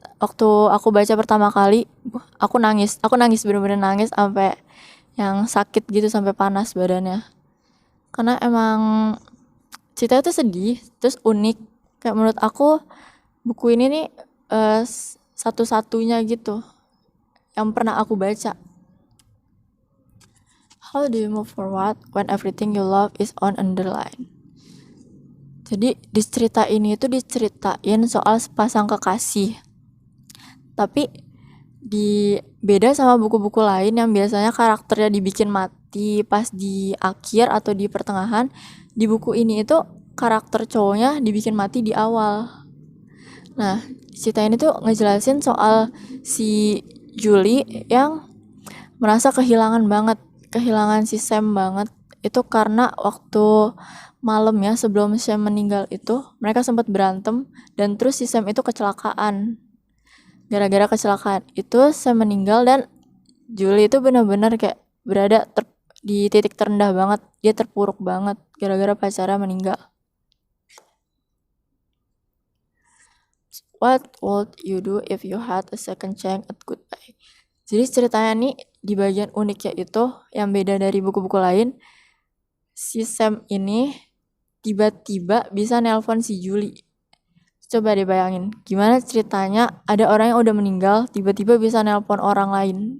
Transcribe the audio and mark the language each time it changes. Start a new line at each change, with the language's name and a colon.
Indonesian: Waktu aku baca pertama kali, aku nangis bener-bener nangis sampai yang sakit gitu, sampai panas badannya. Karena emang ceritanya tuh sedih, terus unik. Kayak menurut aku buku ini nih satu-satunya gitu yang pernah aku baca.
English: How do you move forward when everything you love is on underline?
Indonesian: Jadi di cerita ini tuh diceritain soal sepasang kekasih. Tapi beda sama buku-buku lain yang biasanya karakternya dibikin mati pas di akhir atau di pertengahan. Di buku ini itu karakter cowoknya dibikin mati di awal. Nah, cerita ini tuh ngejelasin soal si Julie yang merasa kehilangan si Sam banget. Itu karena waktu malam ya, sebelum Sam meninggal itu mereka sempat berantem, dan terus si Sam itu kecelakaan. Gara-gara kecelakaan itu Sam meninggal, dan Julie itu benar-benar kayak berada di titik terendah banget. Dia terpuruk banget gara-gara pacarnya meninggal.
English: What would you do if you had a second chance at goodbye?
Indonesian: Jadi ceritanya nih di bagian uniknya itu yang beda dari buku-buku lain, si Sam ini tiba-tiba bisa nelpon si Julie. Coba deh bayangin, gimana ceritanya ada orang yang udah meninggal tiba-tiba bisa nelpon orang lain.